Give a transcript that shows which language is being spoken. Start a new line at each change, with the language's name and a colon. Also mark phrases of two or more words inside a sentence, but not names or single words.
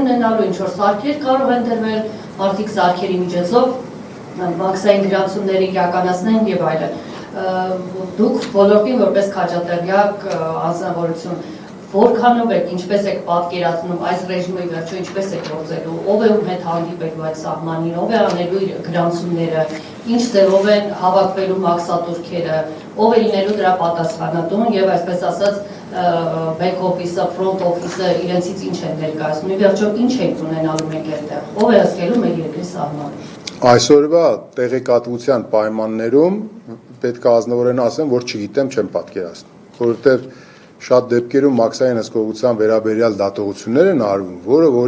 Armenian: ունենալու, ինչ-որ սարքեր կարող են դրվել, մարդիկ սարքերի միջոցով մաքսային գրանցումներ իրականացնեն եւ այլն։ Դուք ոլորտին որպես քաջատեղյակ անձնավորություն որքանով եք, ինչպես եք պատկերացնում այս ռեժիմի վերջո ինչպես եք գործելու, ով է ում հետ հանդիպելու այդ սահմանին, ով է անելու իր գրանցումները, ինչ ձևով են հավաքվելու մաքսատուրքերը, ով է լինելու դրա պատասխանատուն եւ այսպես ասած
English: back office-
Armenian: ը,
English: front office-
Armenian: ը իրենցից ինչ են ներկայացնում, ի վերջո ինչ ենք ունենալու մենք այդտեղ, ով է հսկելու մեր երկրի սահմանը։ Այսօրվա տեղեկատվության պայմաններում պետք է ազնվորեն ասեմ, որ չգիտեմ, չեմ պատկերացնում, որովհետեւ շատ դեպքերում մաքսային հսկողության վերաբերյալ դատողություններ են արվում, որը որ